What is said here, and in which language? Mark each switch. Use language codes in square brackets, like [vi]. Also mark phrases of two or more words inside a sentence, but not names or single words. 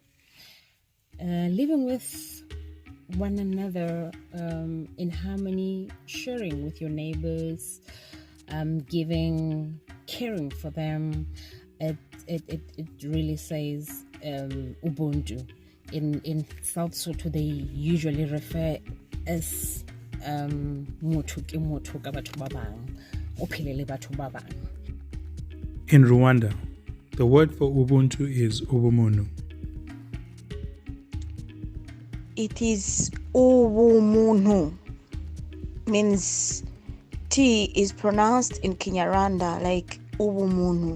[en] Living with one another in harmony, sharing with your neighbors, giving, caring for them. It really says Ubuntu. In South Soto, they usually refer as [st] motho ke motho ka batho ba bang, [en] o phele le batho ba bang. In Rwanda, the word for Ubuntu is Ubuntu. It is Ubuntu, means T is pronounced in Kinyarwanda like Ubuntu.